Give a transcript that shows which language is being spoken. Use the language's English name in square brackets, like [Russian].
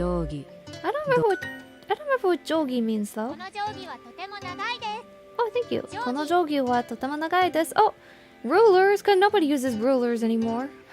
[English] I don't remember what jogi means though. [Japanese] この定規はとても長いです。 [English] Oh, thank you. [Japanese] この定規はとても長いです. [English] Oh, rulers, because nobody uses rulers anymore.